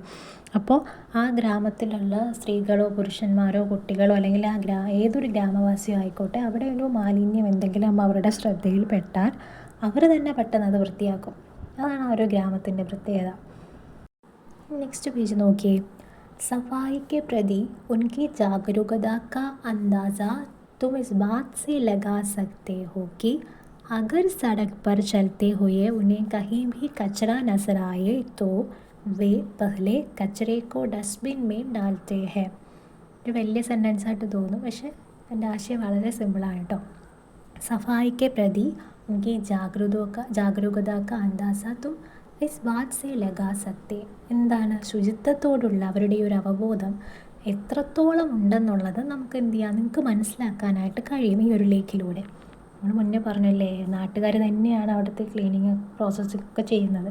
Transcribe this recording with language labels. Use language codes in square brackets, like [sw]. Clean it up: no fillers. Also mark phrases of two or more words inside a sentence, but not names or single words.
[ml] അപ്പോൾ ആ ഗ്രാമത്തിലുള്ള സ്ത്രീകളോ പുരുഷന്മാരോ കുട്ടികളോ അല്ലെങ്കിൽ ഏതൊരു ഗ്രാമവാസിയോ ആയിക്കോട്ടെ, അവിടെ ഒരു മാലിന്യം എന്തെങ്കിലും അവരുടെ ശ്രദ്ധയിൽപ്പെട്ടാൽ അവർ തന്നെ പെട്ടെന്ന് അത് വൃത്തിയാക്കും. അതാണ് ആ ഒരു ഗ്രാമത്തിൻ്റെ പ്രത്യേകത. [en] next page [ml] നോക്കിയേ. [hi] सफाई के प्रति उनकी जागरूकता का अंदाज़ा तुम इस बात से लगा सकते हो कि अगर सड़क पर चलते हुए उन्हें कहीं भी कचरा नजर आए तो वे पहले कचरे को डस्टबिन में डालते हैं. [ml] ഒരു വലിയ സെൻറ്റൻസ് ആയിട്ട് തോന്നും, പക്ഷേ എൻ്റെ ആശയം വളരെ സിമ്പിളാണ് കേട്ടോ. [hi] सफाई के प्रति उनकी जागरूकता का अंदाज़ा तुम इस बात से लगा सकते, [ml] എന്താണ് ശുചിത്വത്തോടുള്ള അവരുടെ ഒരു അവബോധം എത്രത്തോളം ഉണ്ടെന്നുള്ളത് നമുക്ക് എന്ത് ചെയ്യാം, നിങ്ങൾക്ക് മനസ്സിലാക്കാനായിട്ട് കഴിയും ഈ ഒരു ലേഖിലൂടെ. നമ്മൾ മുന്നേ പറഞ്ഞല്ലേ, നാട്ടുകാർ തന്നെയാണ് അവിടുത്തെ [en] cleaning process [ml] ചെയ്യുന്നത്.